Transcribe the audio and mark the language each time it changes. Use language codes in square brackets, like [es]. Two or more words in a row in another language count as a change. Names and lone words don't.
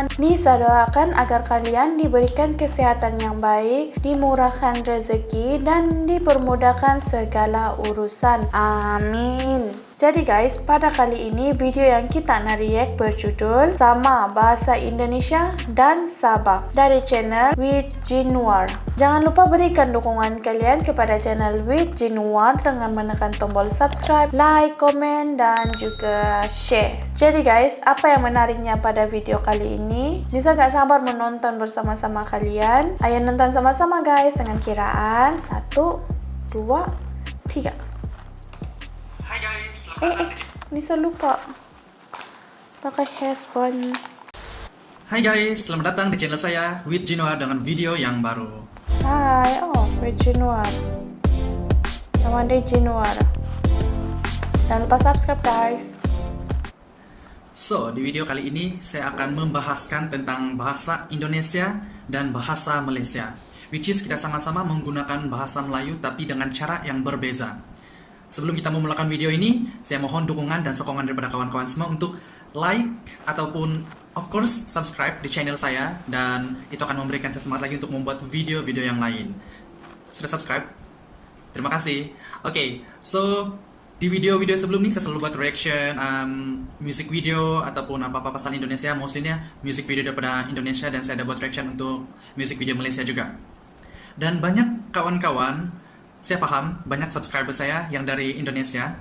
[ms] Ni saya doakan agar kalian diberikan kesihatan yang baik, dimurahkan rezeki dan dipermudahkan segala urusan. Amin. Jadi guys, pada kali ini video yang kita nak react berjudul Sama Bahasa Indonesia dan Sabah dari channel With Jinwar. Jangan lupa berikan dukungan kalian kepada channel With Jinwar dengan menekan tombol [en] subscribe, like, [ms] komen dan juga share. Jadi guys, apa yang menariknya pada video kali ini? Nisa gak sabar menonton bersama-sama kalian. Ayo nonton sama-sama guys dengan kiraan 1, 2, 3. Hai guys, selamat datang di... Nisa lupa pakai headphone. Hai guys, selamat datang di channel saya With Jinwar dengan video yang baru. Hai, With Jinwar. Nama dia Jinwar. Jangan lupa subscribe guys. So, di video kali ini saya akan membahaskan tentang bahasa Indonesia dan bahasa Malaysia, [en] which is [ms] kita sama-sama menggunakan bahasa Melayu tapi dengan cara yang berbeza. Sebelum kita memulakan video ini, saya mohon dukungan dan sokongan daripada kawan-kawan semua untuk like ataupun [en] of course [ms] subscribe di channel saya, dan itu akan memberikan saya semangat lagi untuk membuat video-video yang lain. Sudah subscribe? Terima kasih. Oke, so di video-video sebelum ini saya selalu buat [en] reaction music video [ms] ataupun apa-apa pasal Indonesia, mostly-nya [en] music video [ms] daripada Indonesia, dan saya ada buat reaction untuk [en] music video [ms] Malaysia juga. Dan banyak kawan-kawan, saya paham banyak subscriber saya yang dari Indonesia.